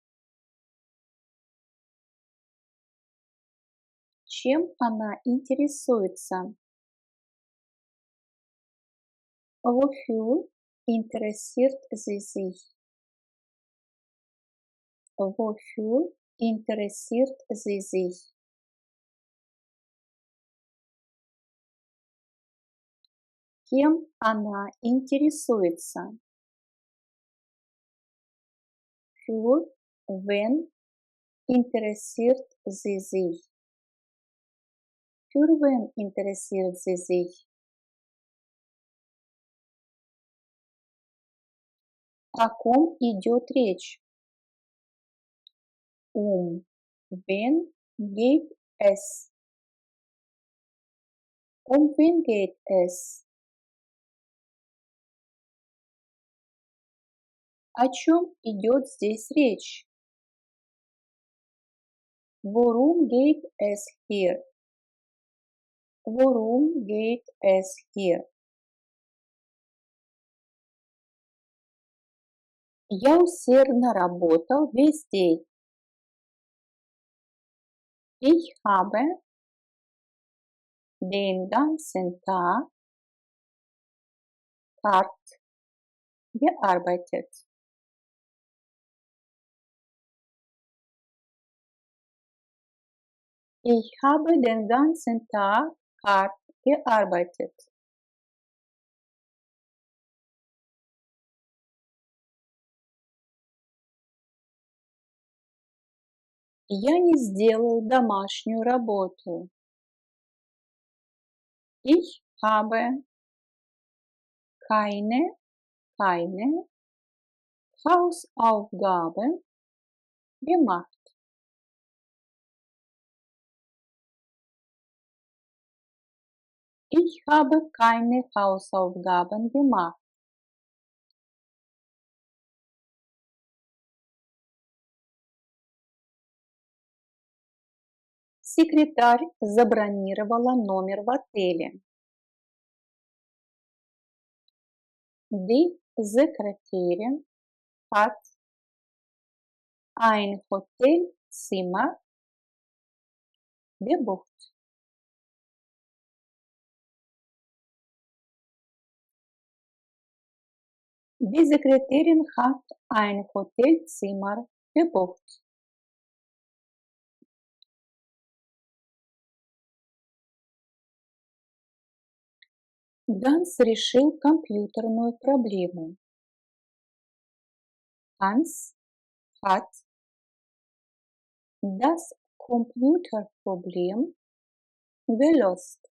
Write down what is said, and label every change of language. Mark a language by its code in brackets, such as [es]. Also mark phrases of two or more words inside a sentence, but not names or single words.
[ru] Чем она интересуется? [de] Wofür interessiert sie sich? Wofür interessiert sie sich? [ru] Кем она интересуется? [de] Für wen interessiert sie sich? Für wen interessiert sie sich? [ru] О ком идет речь? [de] Wen geht es? Wen geht es? [ru] О чем идет здесь речь? [de] Worum geht es hier? Worum geht es hier? [ru] Я усердно работал весь день. [de] Ich habe den ganzen Tag hart gearbeitet. Ich habe den ganzen Tag hart gearbeitet. [ru] Я не сделал домашнюю работу. [de] Ich habe keine Hausaufgaben gemacht. Ich habe keine Hausaufgaben gemacht. [ru] Секретарь забронировала номер в отеле. [de] Die Sekretärin hat ein Hotelzimmer gebucht. Die Sekretärin hat ein Hotelzimmer gebucht. [ru] Ганс решил компьютерную проблему. [de] Hans hat das Computerproblem gelöst.